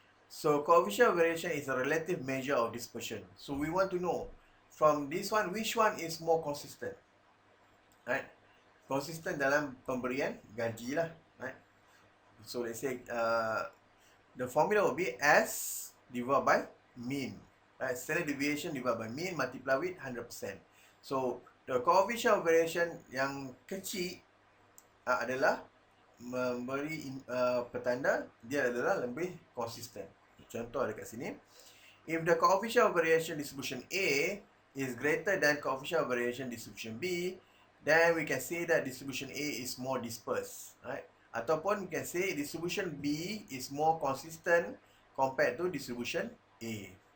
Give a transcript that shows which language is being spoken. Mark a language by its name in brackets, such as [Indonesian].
[English] So coefficient of variation is a relative measure of dispersion. So we want to know from this one which one is more consistent. Right? Consistent [Malay] dalam pemberian gaji [English] lah. Right? So let's say the formula will be S divided by mean. Right? Standard deviation divided by mean multiplied with 100%. [Malay] So the coefficient of variation yang kecil adalah memberi petanda dia adalah lebih konsisten. Contoh ada kat sini. [English] If the coefficient of variation distribution A is greater than coefficient of variation distribution B, then we can say that distribution A is more dispersed. Right? [Malay] Ataupun [English] we can say distribution B is more consistent compared to distribution A.